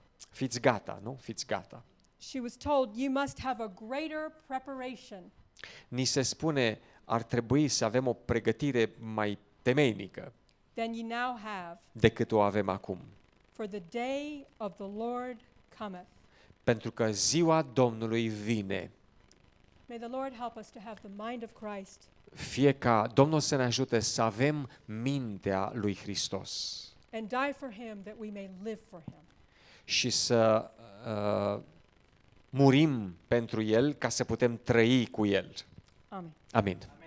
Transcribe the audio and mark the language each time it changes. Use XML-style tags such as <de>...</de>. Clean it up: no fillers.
<ro>Fiți gata, nu? Fiți gata.</ro> <en>She was told, you must have a greater preparation</en> <ro>Ni se spune, ar trebui să avem o pregătire mai temeinică</ro> <en>than you now have,</en> <ro>decât o avem acum.</ro> <en>for the day of the Lord cometh.</en> <ro>Pentru că ziua Domnului vine.</ro> <en>May the Lord help us to have the mind of Christ</en> <ro>Fie ca Domnul să ne ajute să avem mintea lui Hristos</ro> <en>and die for him that we may live for him.</en> <ro>și să murim pentru El ca să putem trăi cu El.</ro> <en>Amen.</en> <ro>Amin.</ro>